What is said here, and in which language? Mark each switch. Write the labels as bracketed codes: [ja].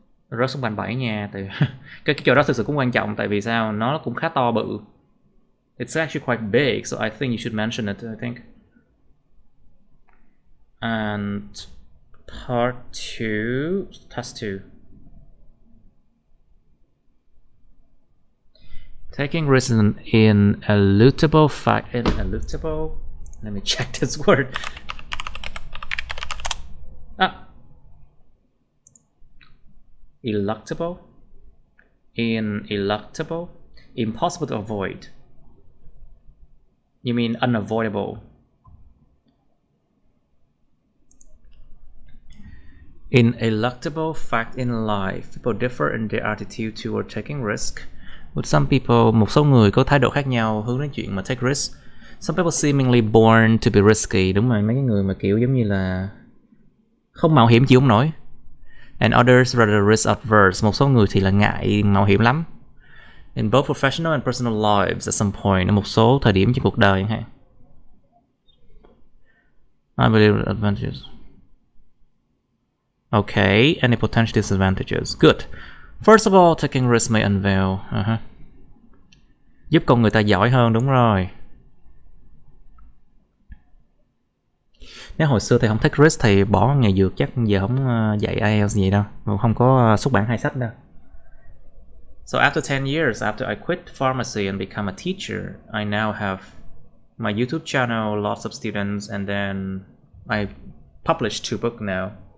[vi] Rớt xuống bàn 7 nha. Tại cái chỗ đó thực sự cũng quan trọng. Tại vì sao? Nó cũng khá to bự. [en] It's actually quite big, so I think you should mention it, I think. And part 2, task 2. Taking risks in ineluctable fact. Ineluctable? Let me check this word. Eluctable? Ineluctable? Impossible to avoid. You mean unavoidable? Ineluctable fact in life. People differ in their attitude toward taking risk. With some people, [vi] một số người có thái độ khác nhau hướng đến chuyện mà take risk. [en] Some people seemingly born to be risky. [vi] Đúng rồi, mấy cái người mà kiểu giống như là không mạo hiểm chịu không nổi. [en] And others rather risk adverse. [vi] Một số người thì là ngại mạo hiểm lắm. [en] In both professional and personal lives at some point. [vi] Ở một số thời điểm trong cuộc đời ha. [en] I believe advantages. Okay, any potential disadvantages? Good. First of all, taking risk may unveil. [vi] Giúp con người ta giỏi hơn, đúng rồi. Nếu hồi xưa thầy không take risk thì bỏ nghề dược chắc giờ không dạy IELTS gì đâu, không có xuất bản 2 sách đâu. [en] So after 10 years after I quit pharmacy and become a teacher, I now have my YouTube channel, lots of students, and then I published 2 books now.